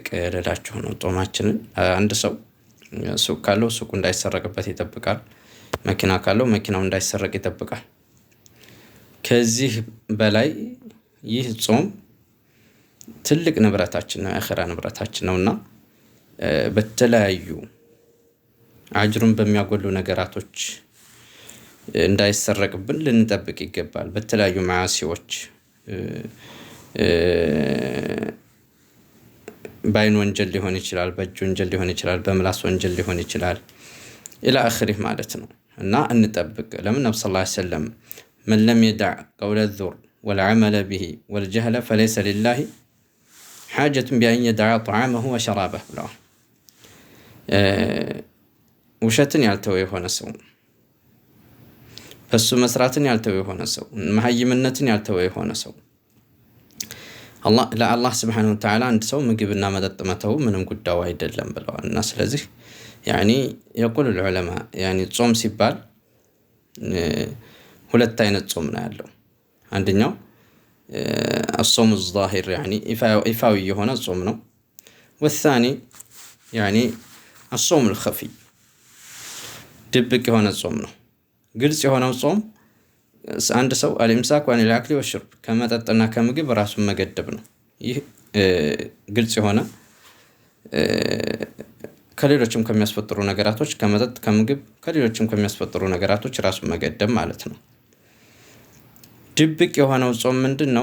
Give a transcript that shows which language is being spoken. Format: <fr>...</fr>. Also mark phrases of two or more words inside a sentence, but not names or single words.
<am>ለላችሁ ነው። ጾማችንን አንድ ሰው ሱቅ ካለው ሱቁ እንዳይሰረቅበት ይጠብቃል። መኪና ካለው መኪናው እንዳይሰረቅ ይጠብቃል። ከዚህ በላይ ይህ ጾም ትልቅ ንብረታችን ነው፣ አኺራ ንብረታችን ነውና በተለያዩ አጅሩን በሚያጎሉ ነገራቶች እንዳይሰረቅብን ልንጠብቅ ይገባል። በተለያዩ ማዓሲዎች ባይን ወንጀል ሊሆን ይችላል፣ በእጅ ወንጀል ሊሆን ይችላል፣ በምላስ ወንጀል ሊሆን ይችላል</am> <ar>إلى آخره</ar> <am>ማለት ነው። እና እንጠብቅ። ለምን ነብዩ</am> <ar>صلى الله عليه وسلم من لم يدع قول الزور والعمل به والجهل فليس لله حاجة بأن يدع طعامه وشرابه</ar> <am>ብለዋል። ውሸትን ያልተወ የሆነ ሰው፣ በሱ መስራትን ያልተወ የሆነ ሰው፣ መሐይምነትን ያልተወ የሆነ ሰው ለአላህ</am> <ar>سبحانه وتعالى</ar> <am>አንድ ሰው ምግብና መጠጥ መተው ምንም ጉዳዩ አይደለም ብለዋል። እና ስለዚህ</am> <ar>يعني يقول العلماء يعني</ar> <am>ጾም ሲባል ሁለት አይነት ጾም ነው ያለው። አንደኛው</am> <ar>الصوم الظاهر يعني</ar> <am>ኢፋዊ የሆነ ጾም ነው።</am> <ar>والثاني يعني الصوم الخفي</ar> <am>ድብቅ የሆነ ጾም ነው። ግልጽ የሆነው ጾም አንድ ሰው</am> <ar>الإمساك عن الأكل والشرب</ar> <am>ከመጠጥና ከምግብ ራሱን መገደብ ነው። ይህ ግልጽ የሆነ ከሌሎችም ከሚያስፈጥሩ ነገራቶች ከመጠጥ ከምግብ ከሌሎችም ከሚያስፈጥሩ ነገራቶች ራሱን መገደብ ማለት ነው። ድብቅ የሆነው ጾም ምንድነው?</am>